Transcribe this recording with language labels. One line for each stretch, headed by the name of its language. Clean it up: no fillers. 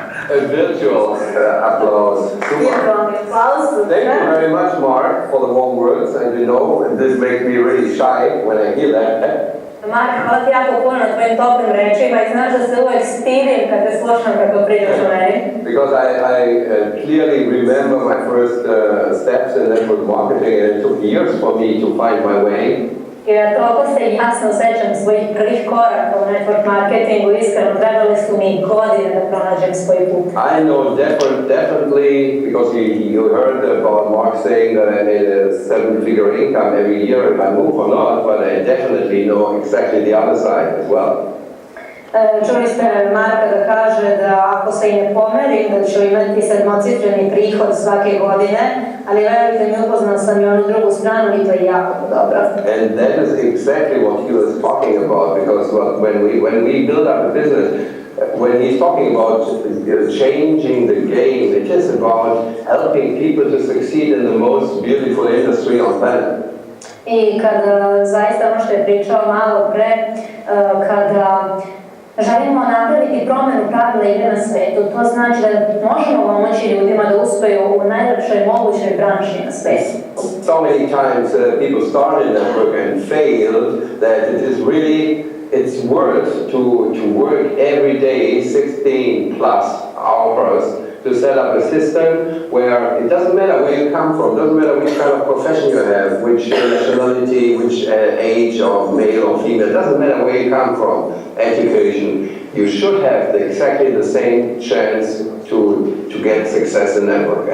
English: A virtual applause. Super. Thank you very much, Mark, for the warm words. And you know, this makes me really shy when I hear that.
Serbian: Mark, hvala ti jako puno na tvojim toplim rečima i znaš da se uvek stidim kad te slušam kako pričaš o meni.
English: Because I clearly remember my first steps in network marketing, and it took years for me to find my way.
Serbian: Jer toliko se jasno sećam svojih prvih koraka u network marketingu, iskreno trebali su mi godine da pronađem svoj put.
English: I know definitely, because you heard about Mark saying that I made a 7-figure income every year if I move or not, but I definitely know exactly the other side as well.
Serbian: Čuli ste Marka da kaže da ako se i ne pomerim da ću imati 7-cifreni prihod svake godine, ali verujte mi, upoznao sam i onu drugu stranu i to je jako dobro.
English: And that is exactly what he was talking about, because when we build up a business, when he's talking about changing the game, it is about helping people to succeed in the most beautiful industry on planet.
Serbian: I kada zaista ono što je pričao malo pre, kada želimo napraviti promenu pravila igre na svetu, to znači da možemo pomoći ljudima da uspeju u najlepšoj mogućoj branši na svetu.
English: So many times people start in network and fail that it is really, it's worth to work every day 16 plus hours to set up a system where it doesn't matter where you come from, doesn't matter which kind of profession you have, which nationality, which age of male or female, doesn't matter where you come from, education, you should have exactly the same chance to get success in network.